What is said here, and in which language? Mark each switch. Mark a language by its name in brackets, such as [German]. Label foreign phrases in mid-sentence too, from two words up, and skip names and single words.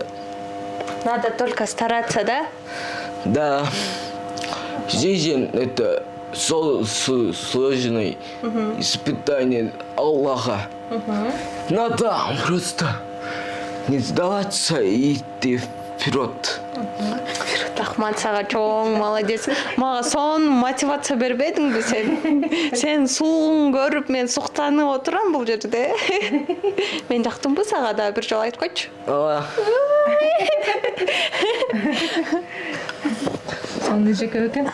[Russian] Надо только стараться, да? Да. Жизнь это сложное испытание Аллаха. Надо просто не сдаваться и идти вперед. [Kyrgyz] Рахмат сага, чоң молодец. Мага сонун мотивация бербедиңби сен? Сен сууң көрүп мен суктанып отурам бул жерде. Мен жактымбы сага да бир жолу айткойчу. Ооба. Сонун эжеке экен.